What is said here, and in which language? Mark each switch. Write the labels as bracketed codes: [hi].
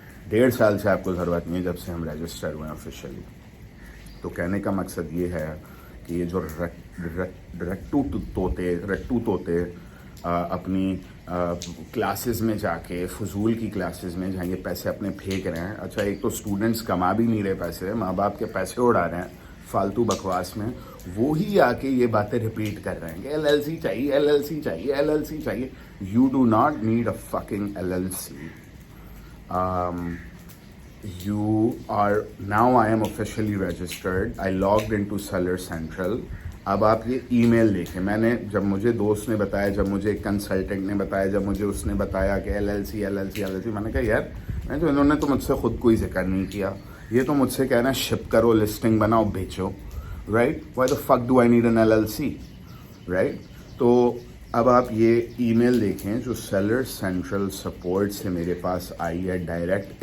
[ur] 1.5 سال سے آپ کو ضرورت نہیں ہے, جب سے ہم رجسٹر ہوئے ہیں آفیشیلی. تو کہنے کا مقصد یہ ہے کہ یہ جو رٹو طوطے اپنی کلاسز میں جا کے, فضول کی کلاسز میں جہاں یہ پیسے اپنے پھینک رہے ہیں. اچھا, ایک تو اسٹوڈنٹس کما بھی نہیں رہے پیسے, ماں باپ کے پیسے اڑا رہے ہیں فالتو بکواس میں, وہی آ کے یہ باتیں ریپیٹ کر رہے ہیں کہ ایل ایل سی چاہیے, ایل ایل سی چاہیے, ایل ایل سی چاہیے. [en] You do not need a fucking L L C. You are now, I am officially registered. I logged into Seller Central. [ur] اب آپ یہ ای میل دیکھیں. میں نے, جب مجھے دوست نے بتایا, جب مجھے ایک کنسلٹنٹ نے بتایا, جب مجھے اس نے بتایا کہ L L C L L C L L C, میں نے کہا یار, میں تو انہوں نے تو مجھ سے خود کوئی ذکر نہیں کیا. یہ تو مجھ سے کہنا ہے شپ کرو, لسٹنگ بناؤ, بیچو, رائٹ. [en] Why the fuck do I need an L L C, right. [ur] تو اب آپ یہ ای میل دیکھیں جو سیلر سینٹرل سپورٹ سے میرے پاس آئی ہے ڈائریکٹ.